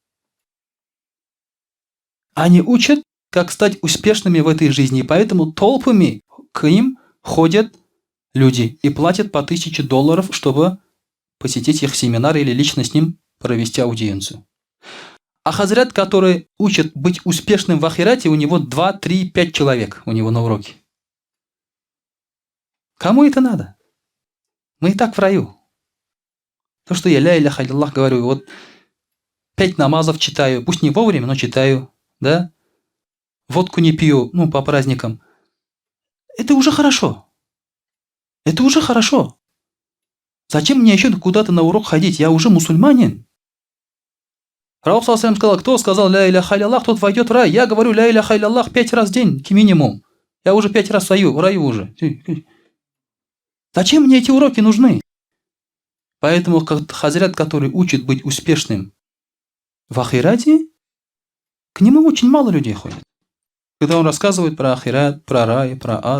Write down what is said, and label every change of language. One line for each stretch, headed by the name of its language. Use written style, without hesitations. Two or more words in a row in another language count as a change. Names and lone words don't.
Russian: Они учат, как стать успешными в этой жизни, и поэтому толпами к ним ходят люди и платят по $1000, чтобы посетить их семинар или лично с ним провести аудиенцию. А хазрат, который учит быть успешным в ахирате, у него 2, 3, 5 человек у него на уроке. Кому это надо? Мы и так в раю. То, что я
Arabic: لا إله إلا الله
Russian: говорю, вот 5 намазов читаю, пусть не вовремя, но читаю. Да? Водку не пью, по праздникам. Это уже хорошо. Это уже хорошо. Зачем мне еще куда-то на урок ходить? Я уже мусульманин. Пророк ﷺ сказал, кто сказал
Arabic: لا إله إلا الله,
Russian: тот войдет в рай. Я говорю
Arabic: لا إله إلا الله
Russian: 5 раз в день, минимум. Я уже 5 раз в раю уже. Зачем мне эти уроки нужны? Поэтому хазрат, который учит быть успешным в ахирате, к нему очень мало людей ходит. Когда он рассказывает про ахират, про рай, про ад.